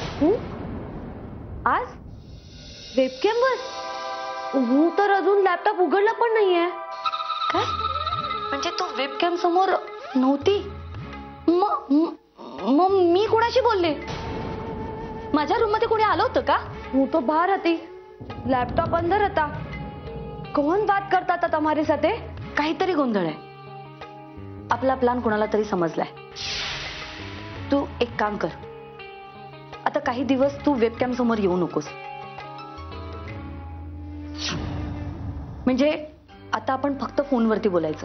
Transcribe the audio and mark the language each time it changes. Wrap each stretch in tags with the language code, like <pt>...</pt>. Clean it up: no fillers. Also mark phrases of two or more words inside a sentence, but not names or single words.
<mr>आज वेबकॅमवर मी तर अजून लॅपटॉप उघडला पण नाहीये. काय म्हणजे तू वेबकॅम समोर नव्हती? मग मी कोणाशी बोलले? माझ्या रूम मध्ये कोणी आलं होतं का?</mr> <gu>હું તો બહાર હતી, लॅपटॉप अंदर હતા.</gu> <hi>कौन बात करता था तुम्हारे साथे?</hi> <mr>काहीतरी गोंधळ आहे. आपला प्लान कोणाला तरी समजलाय. तू एक काम कर, आता काही दिवस तू वेबकॅम समोर येऊ नकोस. म्हणजे आता आपण फक्त फोनवरती बोलायचं.</mr>